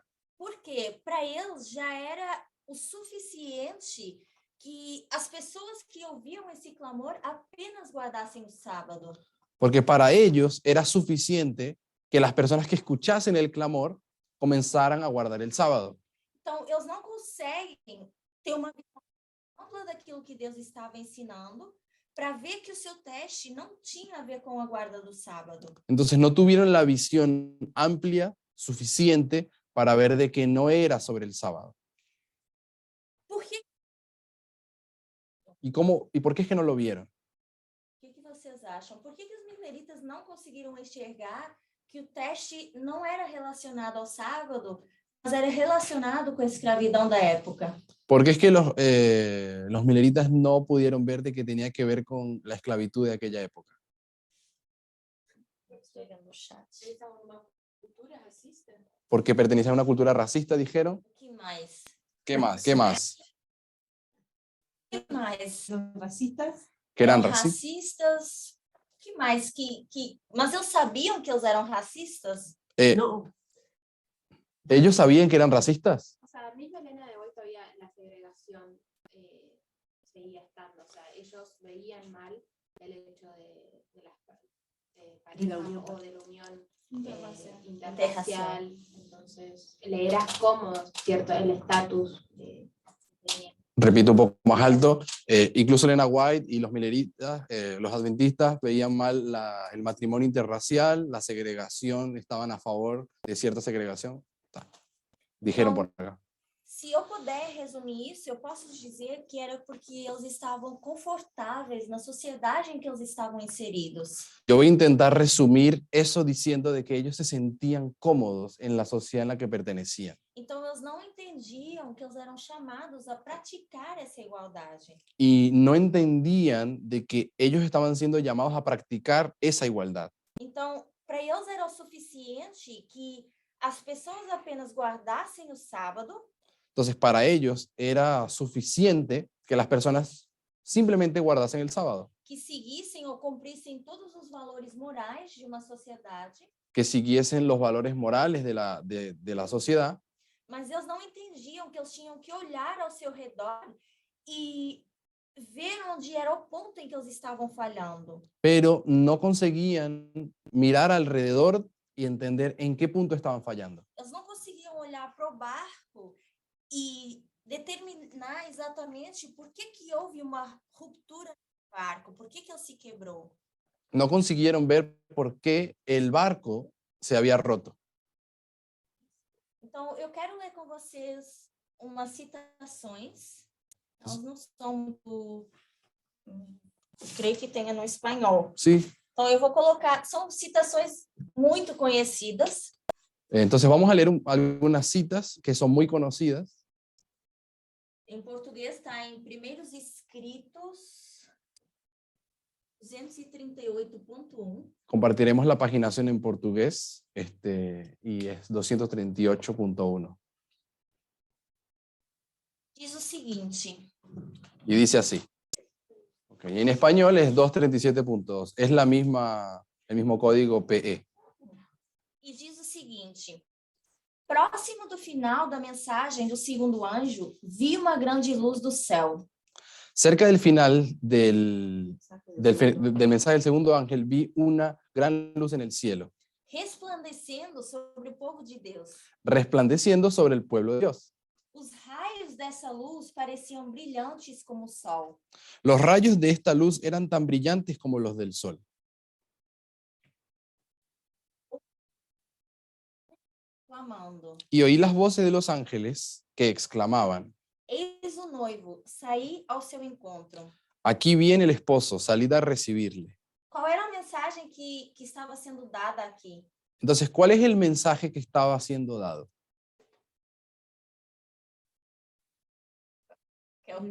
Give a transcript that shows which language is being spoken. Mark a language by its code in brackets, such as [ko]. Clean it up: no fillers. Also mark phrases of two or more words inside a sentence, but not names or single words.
[pt] Porque para eles já era o suficiente que as pessoas que ouviam esse clamor apenas guardassem o sábado. [es] Porque para ellos era suficiente que las personas que escuchasen el clamor comenzaran a guardar el sábado. [pt] Então, eles não conseguem ter uma visão ampla daquilo que Deus estava ensinando para ver que o seu teste não tinha a ver com a guarda do sábado. [es] Entonces no tuvieron la visión amplia suficiente para ver de que no era sobre el sábado. [pt] Por que? [es] ¿Y por qué es que no lo vieron? [pt] O que vocês acham? Por que os mileritas não conseguiram enxergar que o teste não era relacionado ao sábado, era relacionado com a escravidão da época. [es] Porque es que los mileritas no pudieron ver de que tenía que ver con la esclavitud de aquella época. [pt] Estou olhando no chat. Eles estavam numa cultura racista? [es] Porque pertenecían a una cultura racista, dijeron. [pt] O que mais? [es] ¿Qué más? ¿Qué más? [pt] O que mais? Racistas. [es] Que eran [pt] Eram racistas. racistas. O que mais? Mas eles sabiam que eles eram racistas? [es] No, ¿Ellos sabían que eran racistas? O sea, mismo Elena de hoy todavía la segregación seguía estando. O sea, ellos veían mal el hecho de las parejas unión. o de la unión Interracial. interracial. Entonces, le era cómodo, ¿cierto? El estatus que tenía. Repito un poco más alto, incluso Elena White y los mileritas, los adventistas veían mal el matrimonio interracial, la segregación, estaban a favor de cierta segregación. Dijeron por acá. [pt] Se eu puder resumir isso, eu posso dizer que era porque eles estavam confortáveis na sociedade em que eles estavam inseridos. [es] Yo voy a intentar resumir eso diciendo de que ellos se sentían cómodos en la sociedad en la que pertenecían. [pt] Então, eles não entendiam que eles eram chamados a praticar essa igualdade. [es] Y no entendían de que ellos estaban siendo llamados a practicar esa igualdad. [pt] Então, para eles era o suficiente que as pessoas apenas guardassem o sábado. [es] Entonces, para ellos era suficiente que las personas simplemente guardasen el sábado, [pt] Que seguissem ou cumprissem todos os valores morais de uma sociedade, [es] que siguiesen los valores morales de la sociedad, [pt] mas eles não entendiam que eles tinham que olhar ao seu redor e ver onde era o ponto em que eles estavam falhando. [es] pero no conseguían mirar alrededor y entender en qué punto estaban fallando. [pt] Eles não conseguiam olhar para o barco e determinar exatamente por que houve uma ruptura no barco, por que ele se quebrou. [es] No consiguieron ver por qué el barco se había roto. [pt] Então, eu quero ler com vocês umas citações. Elas não são muito... creio que tenha no espanhol. [es] Sí. [pt] Então, eu vou colocar... São citações muito conhecidas. [es] Entonces vamos a leer algunas citas que son muy conocidas. [pt] Em português está em Primeiros Escritos 238.1. [es] Compartiremos la paginación en portugués y es 238.1. [pt] Diz o seguinte: [es] Y dice así. Okay. En español es 237.2. Es el mismo código PE. [pt] E diz o seguinte: próximo do final da mensagem do segundo anjo, vi uma grande luz do céu. [es] Cerca del final del mensaje del segundo ángel vi una gran luz en el cielo, [pt] Resplandecendo sobre o povo de Deus. [es] resplandeciendo sobre el pueblo de Dios. [pt] Os raios dessa luz pareciam brilhantes como o sol. [es] Los rayos de esta luz eran tan brillantes como los del sol. [pt] Clamando: [es] Y oí las voces de los ángeles que exclamaban: [pt] eis o noivo, saí ao seu encontro. [es] aquí viene el esposo, salid a recibirle. [pt] Qual era a mensagem que estava sendo dada aqui? [es] Entonces, ¿cuál es el mensaje que estaba siendo dado? [pt] Que é o